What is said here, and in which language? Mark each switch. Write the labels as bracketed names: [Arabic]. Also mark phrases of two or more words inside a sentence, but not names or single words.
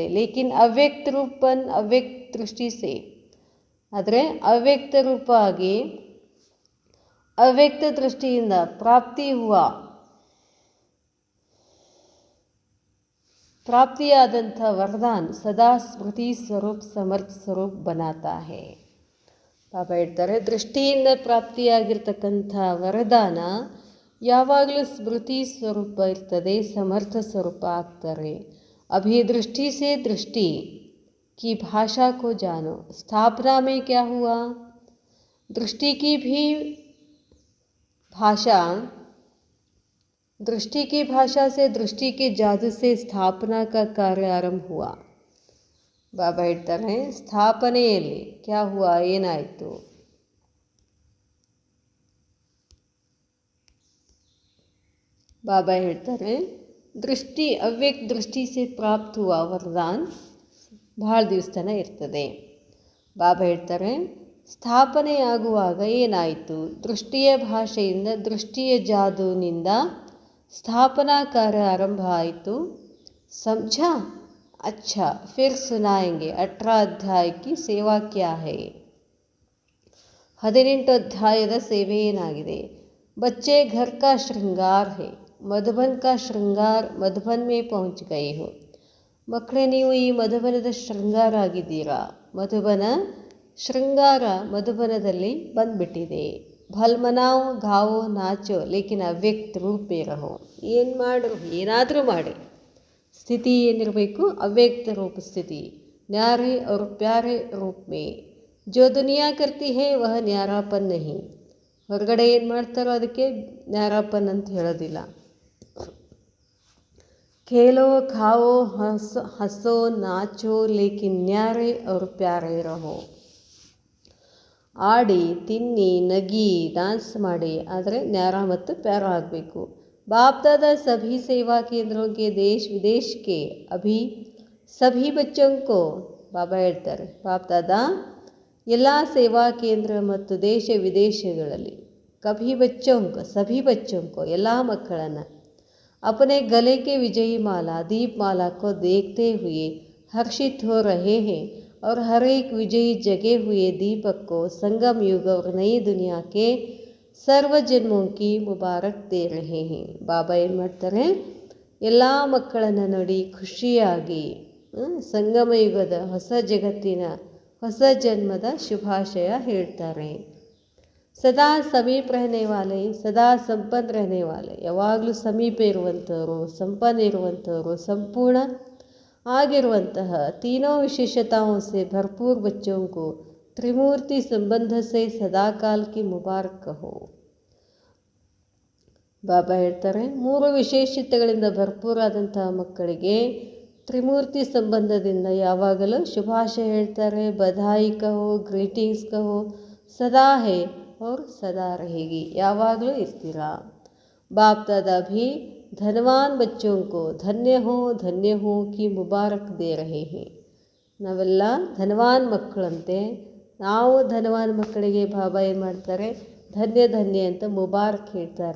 [Hindi] लेकिन अव्यक्त रूपेण अव्यक्त दृष्टि से, [Kannada] ಆದರೆ ಅವ್ಯಕ್ತ ರೂಪ ಆಗಿ ಅವ್ಯಕ್ತ ದೃಷ್ಟಿಯಿಂದ ಪ್ರಾಪ್ತಿಯಾದಂಥ ವರದಾನ್ [Hindi] सदा स्मृति स्वरूप समर्थ स्वरूप बनाता है. [Kannada] ಬಾಬಾ ಹೇಳ್ತಾರೆ, ದೃಷ್ಟಿಯಿಂದ ಪ್ರಾಪ್ತಿಯಾಗಿರ್ತಕ್ಕಂಥ ವರದಾನ ಯಾವಾಗಲೂ ಸ್ಮೃತಿ ಸ್ವರೂಪ ಇರ್ತದೆ, ಸಮರ್ಥ ಸ್ವರೂಪ ಆಗ್ತಾರೆ. [Hindi] अभी दृष्टि से दृष्टि की भाषा को जानो. स्थापना में क्या हुआ, दृष्टि की भी भाषा, दृष्टि की भाषा से दृष्टि के जादू से स्थापना का कार्य आरंभ हुआ. [Kannada] ಬಾಬಾ ಹೇಳ್ತಾರೆ, ಸ್ಥಾಪನೆಯಲ್ಲಿ [Hindi] क्या हुआ, [Kannada] ಏನಾಯಿತು. ಬಾಬಾ ಹೇಳ್ತಾರೆ, [Hindi] दृष्टि अव्यक्त दृष्टि से प्राप्त हुआ वरदान [Kannada] ಭಾಳ ದಿವಸ ತನಕ ಇರ್ತದೆ. ಬಾಬಾ ಹೇಳ್ತಾರೆ, ಸ್ಥಾಪನೆಯಾಗುವಾಗ ಏನಾಯಿತು, ದೃಷ್ಟಿಯ ಭಾಷೆಯಿಂದ ದೃಷ್ಟಿಯ ಜಾದೂನಿಂದ ಸ್ಥಾಪನಾ ಕಾರ್ಯ ಆರಂಭ ಆಯಿತು. [Hindi] ಸಮझा, अच्छा फिर सुनाएंगे 18 अध्याय की सेवा क्या है. [Kannada] 18 ಅಧ್ಯಾಯದ ಸೇವೆ ಏನಾಗಿದೆ. [Hindi] बच्चे घर का श्रृंगार है, मधुबन का श्रृंगार मधुबन में पहुंच गए हो. [Kannada] ಮಕ್ಕಳೇ, ನೀವು ಈ ಮಧುಬನದ ಶೃಂಗಾರ ಆಗಿದ್ದೀರಾ. ಮಧುಬನ ಶೃಂಗಾರ ಮಧುಬನದಲ್ಲಿ ಬಂದ್ಬಿಟ್ಟಿದೆ. [Hindi] भल मनाओ गाओ नाचो लेकिन अव्यक्त रूपे रहो. [Kannada] ಏನು ಮಾಡ್ರು, ಏನಾದರೂ ಮಾಡಿ, ಸ್ಥಿತಿ ಏನಿರಬೇಕು, ಅವ್ಯಕ್ತ ರೂಪ ಸ್ಥಿತಿ. [Hindi] ನ್ಯಾರೆ और प्यारे रूप में। जो दुनिया करती है वह न्यारापन नहीं. [Kannada] ಹೊರಗಡೆ ಏನು ಮಾಡ್ತಾರೋ ಅದಕ್ಕೆ ನ್ಯಾರಾಪನ್ ಅಂತ ಹೇಳೋದಿಲ್ಲ. [Hindi] खेलो खाओ हंसो नाचो लेकिन न्यारे और प्यारे रहो. [Kannada] ಆಡಿ ತಿನ್ನಿ ನಗಿ ಡ್ಯಾನ್ಸ್ ಮಾಡಿ, ಆದರೆ ನ್ಯಾರ ಮತ್ತು ಪ್ಯಾರ ಆಗಬೇಕು. [Hindi] ಬಾಪ್ दादा सभी सेवा केंद्रों के देश विदेश के अभी सभी बच्चों को, [Kannada] ಬಾಬಾ ಹೇಳ್ತಾರೆ, ಬಾಪ್ [Hindi] दादा [Kannada] ಎಲ್ಲ ಸೇವಾ ಕೇಂದ್ರ ಮತ್ತು ದೇಶ ವಿದೇಶಗಳಲ್ಲಿ [Hindi] कभी बच्चों को सभी बच्चों को [Kannada] ಎಲ್ಲ ಮಕ್ಕಳನ್ನು [Hindi] अपने गले के विजयी माला दीप माला को देखते हुए हर्षित हो रहे हैं और हर एक विजयी जगे हुए दीपक को संगम युग और नई दुनिया के सर्व जन्मों की मुबारक दे रहे हैं. [Kannada] ಬಾಬಾ ಏನು ಮಾಡ್ತಾರೆ, ಎಲ್ಲ ಮಕ್ಕಳನ್ನು ನೋಡಿ ಖುಷಿಯಾಗಿ ಸಂಗಮ ಯುಗದ ಹೊಸ ಜಗತ್ತಿನ ಹೊಸ ಜನ್ಮದ ಶುಭಾಶಯ ಹೇಳ್ತಾರೆ. [Hindi] सदा समीप रहने वाले, सदा संपन्न रहने वाले, [Kannada] ಯಾವಾಗಲೂ ಸಮೀಪ ಇರುವಂಥವರು, ಸಂಪನ್ನ ಇರುವಂಥವರು, ಸಂಪೂರ್ಣ ಆಗಿರುವಂತಹ [Hindi] तीनों विशेषताओं से भरपूर बच्चों को त्रिमूर्ति संबंध से सदाकाल की मुबारक कहो. [Kannada] ಬಾಬಾ ಹೇಳ್ತಾರೆ, ಮೂರು ವಿಶೇಷತೆಗಳಿಂದ ಭರ್ಪೂರಾದಂತಹ ಮಕ್ಕಳಿಗೆ ತ್ರಿಮೂರ್ತಿ ಸಂಬಂಧದಿಂದ ಯಾವಾಗಲೂ ಶುಭಾಶಯ ಹೇಳ್ತಾರೆ. [Hindi] बधाई कहो, ग्रीटिंग्स कहो, सदा है और सदा रहेगी, [Kannada] ಯಾವಾಗಲೂ ಇರ್ತೀರಾ. [Hindi] बाप दादा भी धनवान बच्चों को धन्य हो की मुबारक दे रहे हैं. [Kannada] ನಾವೆಲ್ಲ ಧನವಾನ್ ಮಕ್ಕಳಂತೆ, ನಾವು ಧನವಾನ್ ಮಕ್ಕಳಿಗೆ ಬಾಬಾ ಏನು ಮಾಡ್ತಾರೆ, ಧನ್ಯ ಅಂತ ಮುಬಾರಕ್ ಹೇಳ್ತಾರೆ.